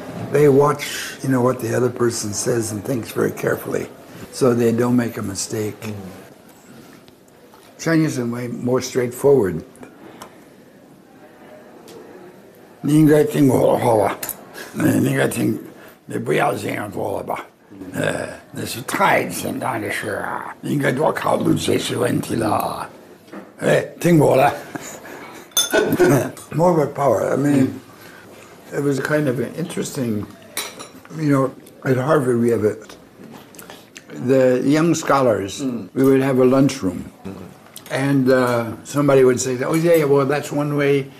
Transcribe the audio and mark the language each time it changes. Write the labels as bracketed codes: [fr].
[en] They watch, what the other person says and thinks very carefully, so they don't make a mistake. Chinese are way more straightforward. [zh] 你应该听我的话吧，你应该听，你不要这样做了吧，那是太简单的事啊，你应该多考虑这些问题了，听我的。 [en] More of a power. I mean, it was kind of an interesting, at Harvard we have the young scholars, we would have a lunchroom. And somebody would say, oh, yeah, well, that's one way.